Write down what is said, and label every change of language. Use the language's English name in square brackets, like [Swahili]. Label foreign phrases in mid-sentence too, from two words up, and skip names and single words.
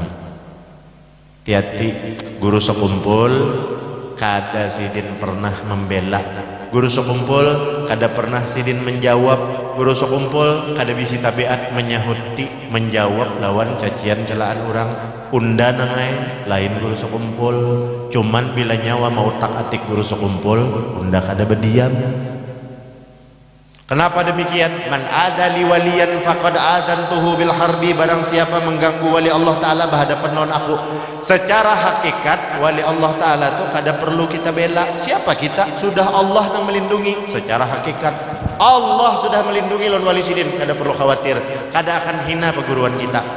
[Banjar] Hati-hati guru sekumpul kada sidin pernah membela, guru sekumpul kada pernah sidin menjawab, guru sekumpul kada bisi tabiat menyahuti menjawab lawan cacian celaan orang. Unda nangai lain guru sekumpul, cuman bila nyawa mau tak atik guru sekumpul unda kada berdiam. Kenapa demikian? [Arabic] من عادى لي وليا فقد آذنته بالحرب. [Banjar] Barang siapa mengganggu wali [Arabic] الله تعالى [Banjar] berhadapan non aku. Secara hakikat wali [Arabic] الله تعالى [Banjar] itu kada perlu kita bela. Siapa kita? Sudah Allah yang melindungi. Secara hakikat Allah sudah melindungi lawan wali sidin, kada perlu khawatir, kada akan hina perguruan kita.